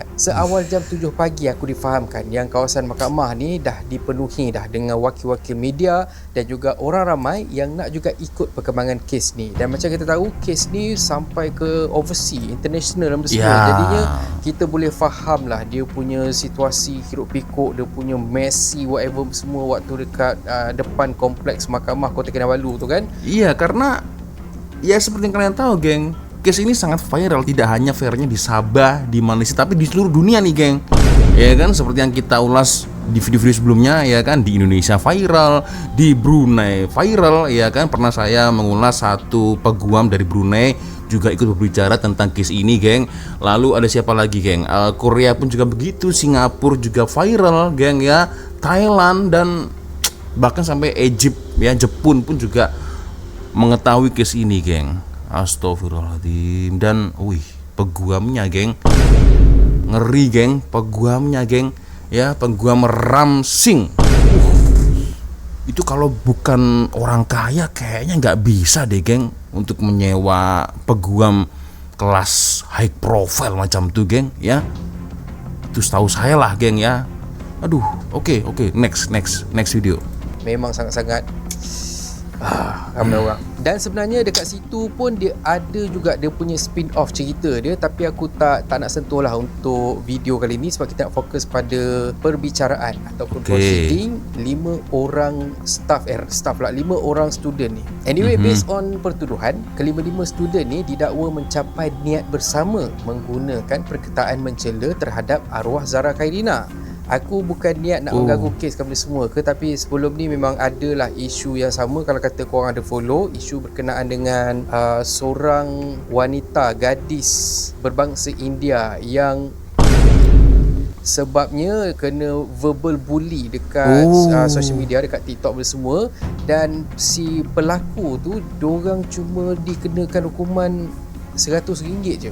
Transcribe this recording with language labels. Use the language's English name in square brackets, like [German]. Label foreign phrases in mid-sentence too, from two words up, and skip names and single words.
[Malay] Seawal jam 7 pagi aku difahamkan yang kawasan mahkamah ni dah dipenuhi dah dengan wakil-wakil media dan juga orang ramai yang nak juga ikut perkembangan kes ni. Dan macam kita tahu, kes ni sampai ke [English] overseas, international [Malay] dan semua. Jadinya kita boleh faham lah dia punya situasi hiruk pikuk, dia punya [English] messy whatever [Malay] semua waktu dekat depan kompleks mahkamah Kota Kinabalu tu kan. [Indonesian] Iya, karena ya seperti yang kalian tahu, geng, case ini sangat viral, tidak hanya viralnya di Sabah, di Malaysia, tapi di seluruh dunia nih, geng. Ya kan, seperti yang kita ulas di video-video sebelumnya, ya kan, di Indonesia viral, di Brunei viral, ya kan. Pernah saya mengulas satu peguam dari Brunei juga ikut berbicara tentang case ini, geng. Lalu ada siapa lagi, geng? Korea pun juga begitu, Singapura juga viral, geng, ya. Thailand dan bahkan sampai Egypt, ya, Jepun pun juga mengetahui case ini, geng. Astagfirullahaladzim. Dan peguamnya, geng, ngeri, geng, peguamnya, geng, ya, peguam Ramsing. Itu kalau bukan orang kaya kayaknya nggak bisa deh, geng, untuk menyewa peguam kelas [English] high profile [Indonesian] macam tuh, geng, ya. Itu setahu saya lah, geng, ya. Aduh, oke, [English] next video. [Malay] Memang sangat-sangat ramai orang Dan sebenarnya dekat situ pun dia ada juga dia punya spin-off cerita dia, tapi aku tak nak sentuh lah untuk video kali ni sebab kita nak fokus pada perbicaraan ataupun proceeding 5 orang staff 5 orang student ni. Anyway, based on pertuduhan, kelima-lima student ni didakwa mencapai niat bersama menggunakan perkataan mencela terhadap arwah Zara Khairina. Aku bukan niat nak mengganggu kes kami semua ke, tapi sebelum ni memang adalah isu yang sama. Kalau kata korang ada follow, isu berkenaan dengan seorang wanita gadis berbangsa India yang sebabnya kena [English] verbal bully [Malay] dekat [English] social media, [Malay] dekat TikTok semua, dan si pelaku tu diorang cuma dikenakan hukuman RM100 je.